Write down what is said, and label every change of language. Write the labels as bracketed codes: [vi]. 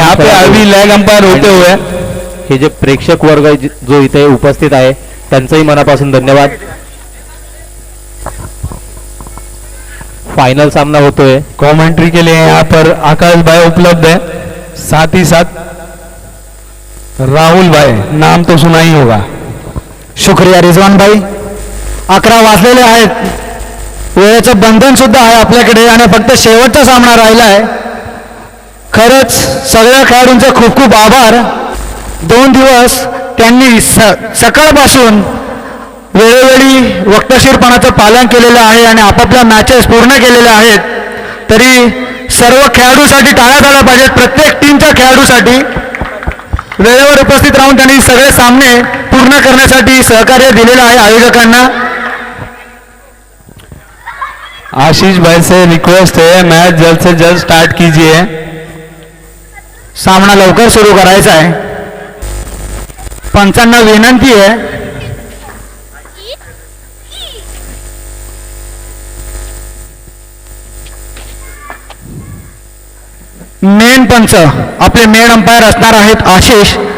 [hi] यहाँ पे अभी लैग अंपायर होते हुए [mr] हे जे प्रेक्षक वर्ग जो इथे उपस्थित आहे त्यांचंही मनापासून धन्यवाद. फाइनल सामना होतोय. [hi] कमेंट्री के लिए यहाँ पर आकाश भाई उपलब्ध है. साथ ही साथ राहुल भाई, नाम तो सुना ही होगा. शुक्रिया रिजवान भाई. [mr] 11 वाजलेले आहेत. वेळेचं बंधन सुद्धा आहे आपल्याकडे आणि फक्त शेवटचा सामना राहिला आहे. खरंच सगळ्या खेळाडूंचे खूप खूप आभार. 2 दिवस त्यांनी सकाळपासून वेळोवेळी वक्तशीरपणाचं पालन केलेलं आहे आणि आपापल्या मॅचेस पूर्ण केलेल्या आहेत. तरी सर्व खेळाडूसाठी टाळ्या झाल्या पाहिजेत. प्रत्येक टीमच्या खेळाडूसाठी वेळेवर उपस्थित राहून त्यांनी सगळे सामने पूर्ण करण्यासाठी सहकार्य दिलेलं आहे आयोजकांना. [hi] आशीष भाई से रिक्वेस्ट है मैच जल्द से जल्द स्टार्ट कीजिए. [mr] सामना लवकर सुरू करायचा आहे. पंचांना विनंती आहे. मेन पंच आपले मेन अंपायर असणार आहेत आशिष.